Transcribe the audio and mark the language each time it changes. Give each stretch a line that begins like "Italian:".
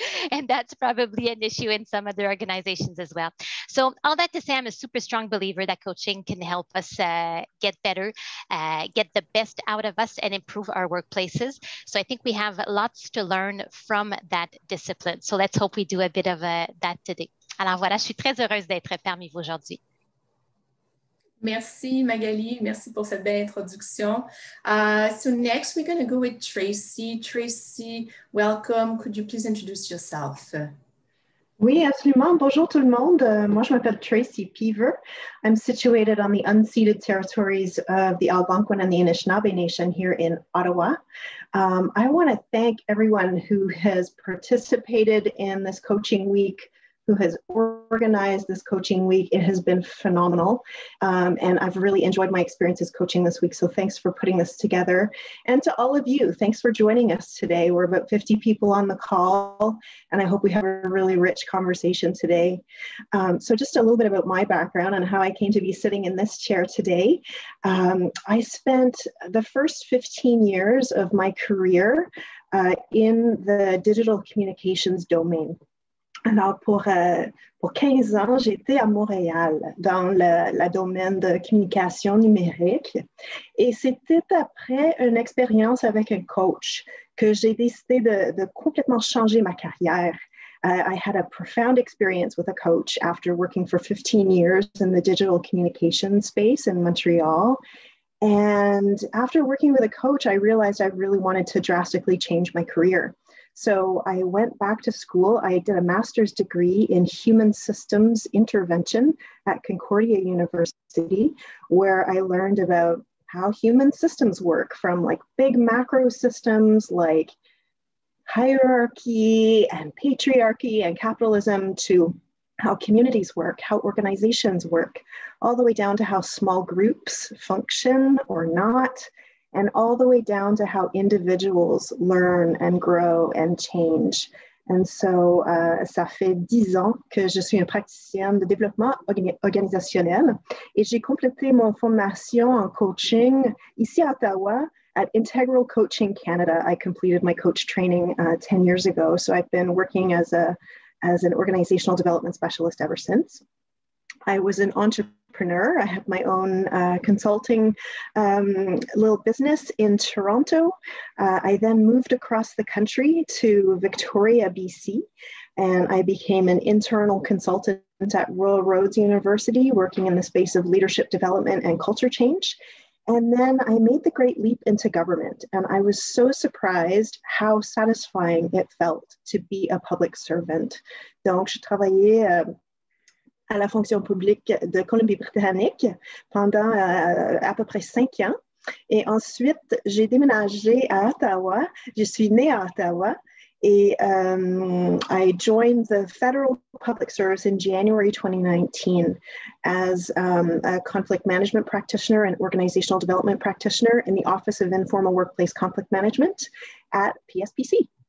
English: And that's probably an issue in some other organizations as well. So all that to say, I'm a super strong believer that coaching can help us get better, get the best out of us and improve our workplaces. So I think we have lots to learn from that discipline. So let's hope we do a bit of that today.
French: Alors voilà, je suis très heureuse d'être parmi vous aujourd'hui. Merci Magali, merci pour cette belle introduction.
English: So next we're going to go with Tracy. Tracy, welcome. Could you please introduce yourself?
French: Oui, absolument. Bonjour tout le monde. Moi, je m'appelle Tracy Peaver.
English: I'm situated on the unceded territories of the Algonquin and the Anishinaabe Nation here in Ottawa. I want to thank everyone who has participated in this coaching week, who has organized this coaching week. It has been phenomenal. And I've really enjoyed my experiences coaching this week. So thanks for putting this together. And to all of you, thanks for joining us today. We're about 50 people on the call, and I hope we have a really rich conversation today. So just a little bit about my background and how I came to be sitting in this chair today. I spent the first 15 years of my career in the digital communications domain.
French: Alors, pour 15 ans, j'étais à Montréal dans le domaine de communication numérique. Et c'était après une expérience avec un coach que j'ai décidé de complètement changer ma carrière.
English: I had a profound experience with a coach after working for 15 years in the digital communication space in Montreal. And after working with a coach, I realized I really wanted to drastically change my career. So I went back to school. I did a master's degree in human systems intervention at Concordia University, where I learned about how human systems work, from like big macro systems like hierarchy and patriarchy and capitalism to how communities work, how organizations work, all the way down to how small groups function or not, and all the way down to how individuals learn and grow and change.
French: And so, ça fait 10 ans que je suis une praticienne de développement organisationnel et j'ai complété mon formation en coaching ici à Ottawa at Integral Coaching Canada.
English: I completed my coach training 10 years ago. So I've been working as an organizational development specialist ever since. I was an entrepreneur. I had my own consulting little business in Toronto. I then moved across the country to Victoria, BC, and I became an internal consultant at Royal Roads University, working in the space of leadership development and culture change. And then I made the great leap into government, and I was so surprised how satisfying it felt to be a public servant.
French: Donc, je travaillais à la fonction publique de Colombie-Britannique pendant à peu près 5 ans. Et ensuite, j'ai déménagé à Ottawa. Je suis née à Ottawa.
English: Et I joined the federal public service in January 2019 as a conflict management practitioner and organizational development practitioner in the Office of Informal Workplace Conflict Management at PSPC.